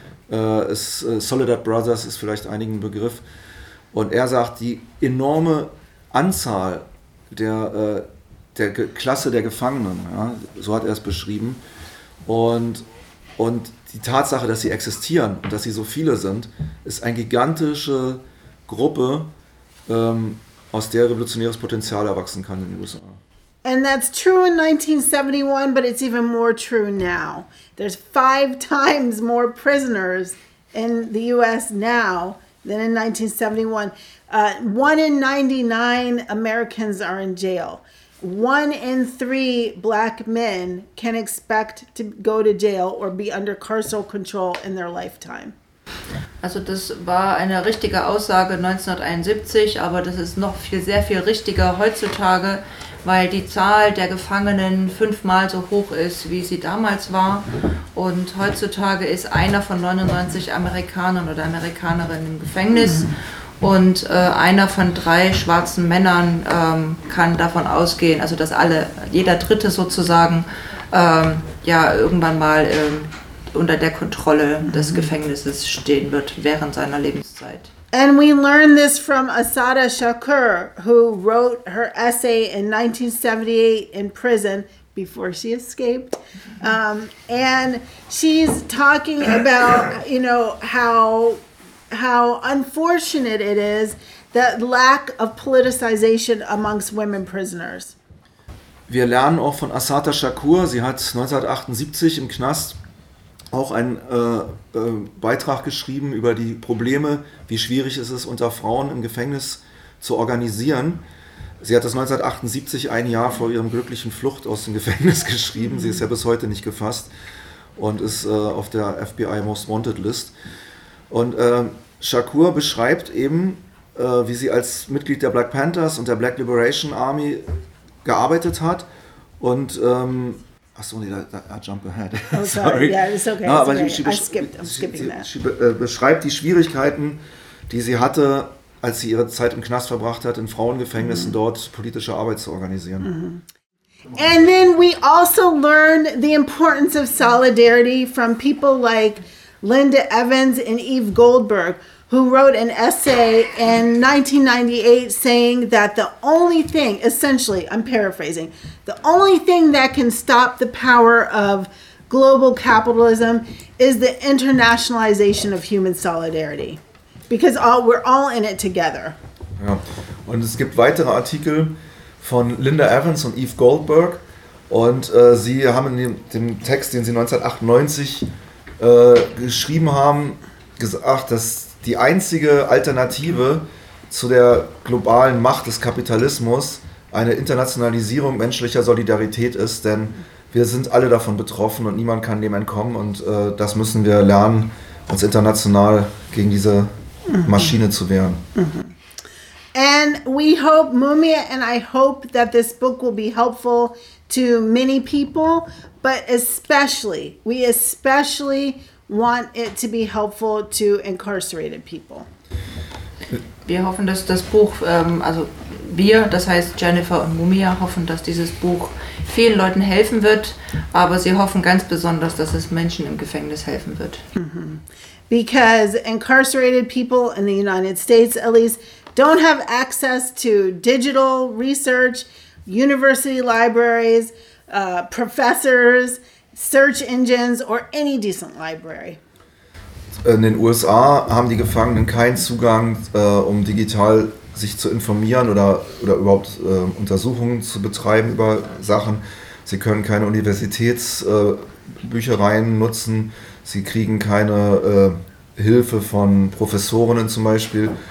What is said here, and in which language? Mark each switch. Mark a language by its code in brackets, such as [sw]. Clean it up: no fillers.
[de] Soledad Brothers ist vielleicht einigen ein Begriff. Und er sagt, die enorme Anzahl der Klasse der Gefangenen, ja, so hat er es beschrieben, und die Tatsache, dass sie existieren und dass sie so viele sind, ist eine gigantische Gruppe, aus der revolutionäres Potenzial erwachsen kann in den USA. [en] And that's true in 1971, but it's even more true now. There's 5 times more prisoners in the US now than in 1971. 1 in 99 Americans are in jail. 1 in 3 black men can expect to go to jail or be under carceral control in their lifetime. [de] Also das war eine richtige Aussage 1971, aber das ist noch viel, sehr viel richtiger heutzutage, weil die Zahl der Gefangenen 5-mal so hoch ist, wie sie damals war. Und heutzutage ist einer von 99 Amerikanern oder Amerikanerinnen im Gefängnis. Und einer von 3 schwarzen Männern kann davon ausgehen, also dass jeder Dritte sozusagen irgendwann mal unter der Kontrolle des Gefängnisses stehen wird während seiner Lebenszeit. [en] And we learn this from Asada Shakur, who wrote her essay in 1978 in prison before she escaped. And she's talking about, how unfortunate it is, that lack of politicization amongst women prisoners. [de] Wir lernen auch von Asata Shakur. Sie hat 1978 im Knast auch einen Beitrag geschrieben über die Probleme, wie schwierig es ist, unter Frauen im Gefängnis zu organisieren. Sie hat das 1978, ein Jahr vor ihrem glücklichen Flucht aus dem Gefängnis, geschrieben. Sie ist ja bis heute nicht gefasst und ist auf der FBI Most Wanted List. Und Shakur beschreibt eben, wie sie als Mitglied der Black Panthers und der Black Liberation Army gearbeitet hat. [en] Und I jump ahead. Sorry. Yeah, it's okay. [de] Sie beschreibt die Schwierigkeiten, die sie hatte, als sie ihre Zeit im Knast verbracht hat, in Frauengefängnissen dort politische Arbeit zu organisieren. Mm-hmm. [en] And then we also learn the importance of solidarity from people like Linda Evans and Eve Goldberg, who wrote an essay in 1998 saying that the only thing, essentially, I'm paraphrasing, the only thing that can stop the power of global capitalism is the internationalization of human solidarity. Because we're all in it together. [de] Ja. Und es gibt weitere Artikel von Linda Evans und Eve Goldberg. Und sie haben in dem Text, den sie 1998 geschrieben haben, gesagt, dass die einzige Alternative zu der globalen Macht des Kapitalismus eine Internationalisierung menschlicher Solidarität ist. Denn wir sind alle davon betroffen und niemand kann dem entkommen. Und das müssen wir lernen, uns international gegen diese Maschine zu wehren. [en] And we hope, Mumia and I hope that this book will be helpful to many people, but especially, we especially want it to be helpful to incarcerated people. [de] Wir hoffen, dass das Buch, also wir, das heißt Jennifer und Mumia, hoffen, dass dieses Buch vielen Leuten helfen wird, aber sie hoffen ganz besonders, dass es Menschen im Gefängnis helfen wird. [en] Because incarcerated people in the United States, at least, don't have access to digital research, university libraries, professors, search engines, or any decent library. [de] In den USA haben die Gefangenen keinen Zugang, um digital sich zu informieren oder überhaupt Untersuchungen zu betreiben über Sachen. Sie können keine Universitätsbüchereien nutzen. Sie kriegen keine Hilfe von Professorinnen zum Beispiel.